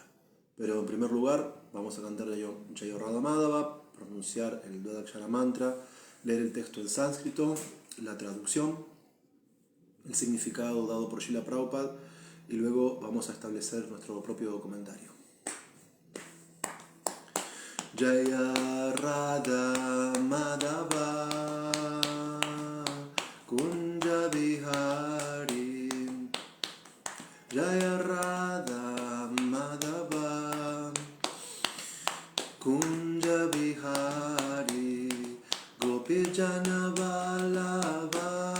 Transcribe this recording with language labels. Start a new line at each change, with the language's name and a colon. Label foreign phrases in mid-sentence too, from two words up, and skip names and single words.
Spanish: Pero en primer lugar vamos a cantar
Sanskrit: Jaya Radha Madhava,
Spanish: pronunciar el Dodakshara Mantra, leer el texto en sánscrito, la traducción, el significado dado por Srila Prabhupada y luego vamos a establecer nuestro propio comentario.
Sanskrit: Jaya Radha Madhava Kunja Bihari Jaya Radha Madhava Kunja Bihari Gopijana Vallabha